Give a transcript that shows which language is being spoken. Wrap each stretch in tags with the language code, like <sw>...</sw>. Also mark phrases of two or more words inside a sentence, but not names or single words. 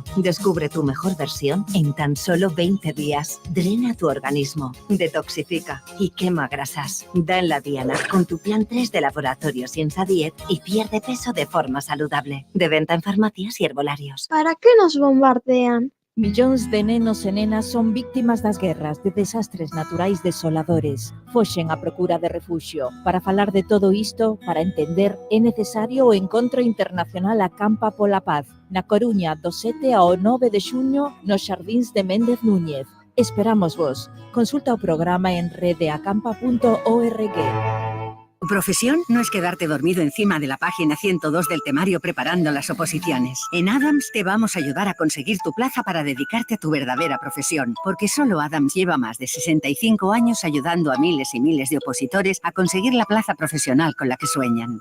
<es>Descubre tu mejor versión en tan solo 20 días. Drena tu organismo, detoxifica y quema grasas. Da en la diana con tu plan 3 de Laboratorios INSA 10 y pierde peso de forma saludable. De venta en farmacias y herbolarios. ¿Para qué nos bombardean?</es> <gl>Millóns de nenos e nenas son víctimas das guerras, de desastres naturais desoladores. Foxen a procura de refuxio. Para falar de todo isto, para entender, é necesario o Encontro Internacional Acampa pola Paz, na Coruña, do 7 ao 9 de xuño, nos xardíns de Méndez Núñez. Esperamos vos. Consulta o programa en redeacampa.org.</gl> <es>Tu profesión no es quedarte dormido encima de la página 102 del temario preparando las oposiciones. En Adams te vamos a ayudar a conseguir tu plaza para dedicarte a tu verdadera profesión, porque solo Adams lleva más de 65 años ayudando a miles y miles de opositores a conseguir la plaza profesional con la que sueñan.</es>